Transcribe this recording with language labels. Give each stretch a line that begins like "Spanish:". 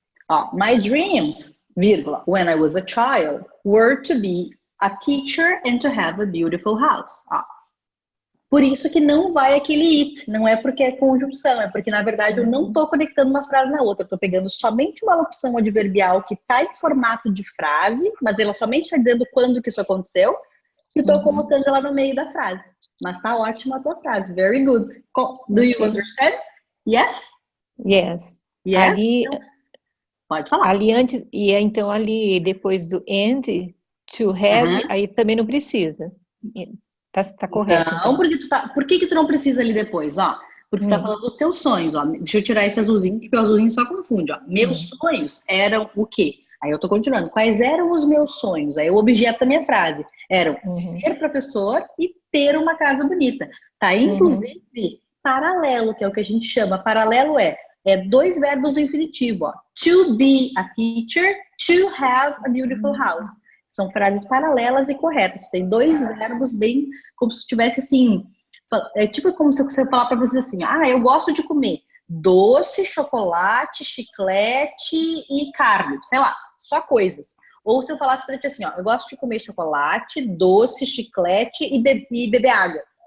English: Ó, my dreams, vírgula, when I was a child, were to be a teacher and to have a beautiful house.
Portuguese: Ó. Por isso que não vai aquele it, não é porque é conjunção, é porque, na verdade, eu não estou conectando uma frase na outra, eu estou pegando somente uma locução adverbial que está em formato de frase, mas ela somente está dizendo quando que isso aconteceu, e estou colocando ela no meio da frase. Mas tá ótima a tua frase,
English: very good. Do you understand? Yes? Yes. Yes?
Portuguese: Ali, pode falar. Ali antes, e então ali depois do and, to have, aí também não precisa. Tá correto. Não, então. porque por que tu não precisa ali depois, ó? Porque tu tá falando dos teus sonhos, ó. Deixa eu tirar esse azulzinho, porque o azulzinho só confunde, ó. Meus sonhos eram o quê? Aí eu tô continuando. Quais eram os meus sonhos? Aí o objeto da minha frase eram ser professor e ter uma casa bonita. Tá? Inclusive, paralelo, que é o que a gente chama. Paralelo é dois verbos do infinitivo, ó.
English: To be a teacher, to have a beautiful house.
Portuguese: São frases paralelas e corretas. Tem dois verbos bem como se tivesse assim... É tipo como se você falar para você assim, eu gosto de comer doce, chocolate, chiclete e carne, sei lá, só coisas. Ou se eu falasse para ti assim, eu gosto de comer chocolate, doce, chiclete e beber água.